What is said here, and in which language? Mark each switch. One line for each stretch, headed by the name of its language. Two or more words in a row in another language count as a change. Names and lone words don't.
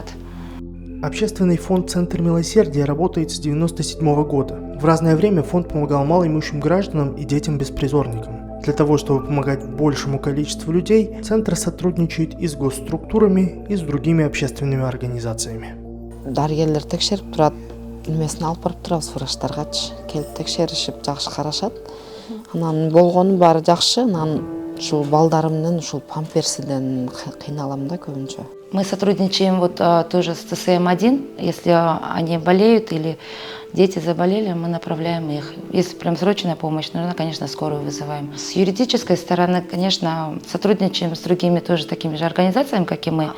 Russian: Общественный фонд «Центр милосердия» работает с 1997 года. В разное время фонд помогал малоимущим гражданам и детям-беспризорникам. Для того, чтобы помогать большему количеству людей, Центр сотрудничает и с госструктурами, и с другими общественными организациями.
Kyrgyz: Дарыгерлер текшерип турат, немесин алып барып турабыз врачтаргачы. Келип текшеришип, жакшы карашат. Анан болгону баары жакшы, анан ушул балдарымдын ушул памперсиден кыйналам да көбүнчө.
Russian: Мы сотрудничаем вот тоже с ТСМ-1, если они болеют или дети заболели, мы направляем их. Если прям срочная помощь нужна, конечно, скорую вызываем. С юридической стороны, конечно, сотрудничаем с другими тоже такими же организациями, как и мы.